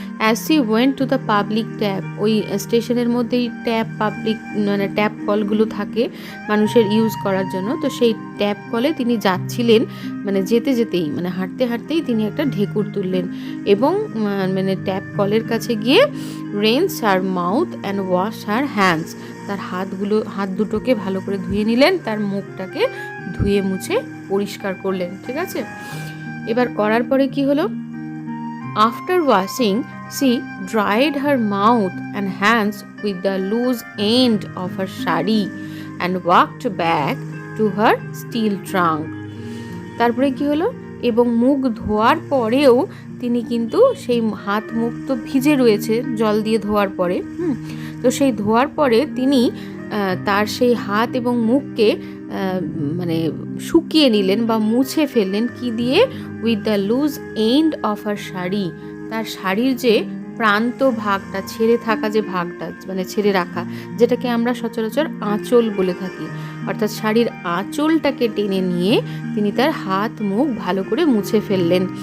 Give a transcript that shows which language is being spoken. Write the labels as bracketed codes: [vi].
[en] As she went to the public tap. [bn] ওই স্টেশনের মধ্যেই ট্যাপ, পাবলিক মানে ট্যাপ কলগুলো থাকে মানুষের ইউজ করার জন্য, তো সেই ট্যাপ কলে তিনি যাচ্ছিলেন, মানে যেতে যেতেই মানে হাঁটতে হাঁটতেই তিনি একটা ঢেকুর তুললেন এবং মানে ট্যাপ কলের কাছে গিয়ে [en] rinse her mouth and wash her hands, [bn] তার হাত দুটোকে ভালো করে ধুয়ে নিলেন, তার মুখটাকে ধুয়ে মুছে পরিষ্কার করলেন। ঠিক আছে। এবার করার পরে কি হলো? [en] After washing, she dried her mouth and hands with the loose end of her sari and walked back to her steel trunk. [bn] তারপরে কি হলো? এবং মুখ ধোয়ার পরেও তিনি কিন্তু সেই হাত মুখ তো ভিজে রয়েছে জল দিয়ে ধোয়ার পরে, তো সেই ধোয়ার পরে তিনি তার সেই হাত এবং মুখকে মানে শুকিয়ে নিলেন বা মুছে ফেললেন কি দিয়ে, [en] with the loose end of her sari, [bn] তার শাড়ির যে প্রান্ত ভাগটা, ছেড়ে থাকা যে ভাগটা, মানে ছেড়ে রাখা, যেটাকে আমরা সচরাচর আঁচল বলে থাকি, অর্থাৎ শাড়ির আঁচলটাকে টেনে নিয়ে তিনি তার হাত মুখ ভালো করে মুছে ফেললেন।